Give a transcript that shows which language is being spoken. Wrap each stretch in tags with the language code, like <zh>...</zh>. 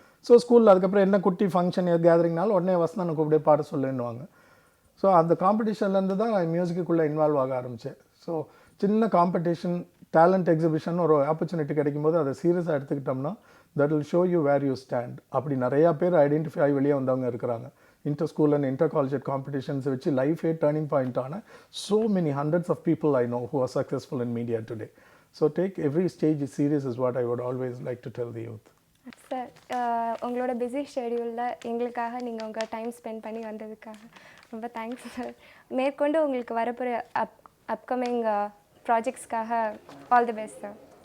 <ta>So ஸ்கூலில் அதுக்கப்புறம் என்ன குட்டி ஃபங்க்ஷன் கேதரிங்னாலும் உடனே வசனம் கூப்பிட்டே பாட சொல்லுன்னுவாங்க. ஸோ அந்த காம்படிஷன்லேருந்து தான் மியூசிக்குள்ளே இன்வால்வ் ஆக ஆரம்பித்தேன். ஸோ சின்ன காம்படிஷன், டேலண்ட் எக்ஸிபிஷன் ஒரு ஆப்பர்ச்சுனிட்டி கிடைக்கும்போது அதை சீரியஸாக எடுத்துக்கிட்டோம்னா</ta> <en>That will show you where you stand.</en> <ta>அப்படி நிறையா பேர் ஐடென்டிஃபை ஆகி வெளியே வந்தவங்க இருக்கிறாங்க.</ta> <en>inter school and inter collegiate competitions which life a turning point on so many hundreds of people I know who are successful in media today. So take every stage is serious is what I would always like to tell the youth.</en> <ta>Sir, உங்களோட busy ஷெடியூலில் எங்களுக்காக நீங்கள் உங்கள் time spend பண்ணி வந்ததுக்காக ரொம்ப thanks sir. மேற்கொண்டு உங்களுக்கு வரப்போகிற upcoming ப்ராஜெக்ட்ஸ்க்காக all the best sir.</ta>